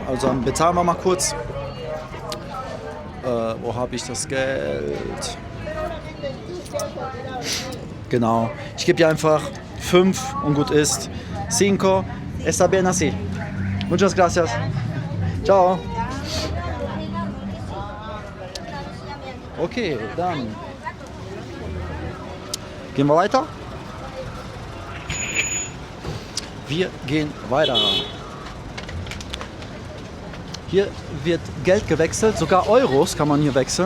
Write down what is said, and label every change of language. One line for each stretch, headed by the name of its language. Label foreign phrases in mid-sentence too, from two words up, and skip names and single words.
German: Also dann bezahlen wir mal kurz. Wo habe ich das Geld? Genau. Ich gebe dir einfach 5 und gut ist. 5.
Spanish: Está bien así. Muchas gracias. Ciao.
German: Okay, dann gehen wir weiter. Wir gehen weiter. Hier wird Geld gewechselt, sogar Euros kann man hier wechseln.